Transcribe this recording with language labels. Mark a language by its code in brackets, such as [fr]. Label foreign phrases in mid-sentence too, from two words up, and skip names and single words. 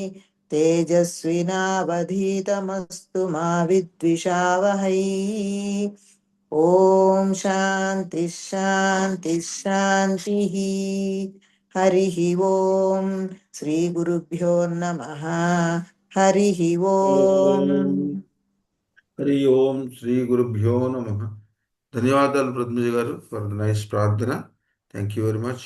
[sa] तेजस्विनावधीतमस्तु मा विद्विषावहै ॐ शान्तिः शान्तिः शान्तिः हरिः ॐ श्रीगुरुभ्यो नमः हरिः ॐ హరి ఓం శ్రీ గురుభ్యో నమః. [te] ధన్యవాదాలు పద్మజ గారు [en] for the nice [te] ప్రార్థన. [en] Thank you very much.